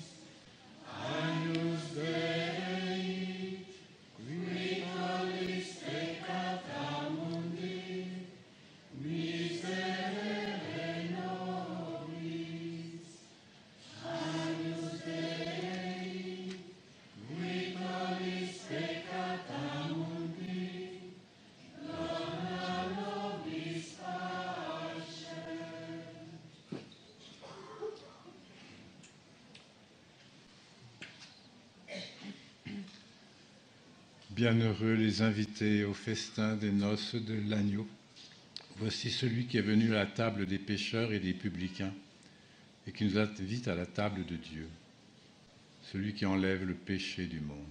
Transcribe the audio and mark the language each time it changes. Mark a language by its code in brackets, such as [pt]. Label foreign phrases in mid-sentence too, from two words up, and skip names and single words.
[la] Agnus Dei, qui tollis peccata mundi, miserere nobis. Agnus Dei, qui tollis peccata mundi, dona nobis pace. [fr] Bienheureux les invités au festin des noces de l'agneau. Voici celui qui est venu à la table des pécheurs et des publicains et qui nous invite à la table de Dieu, celui qui enlève le péché du monde.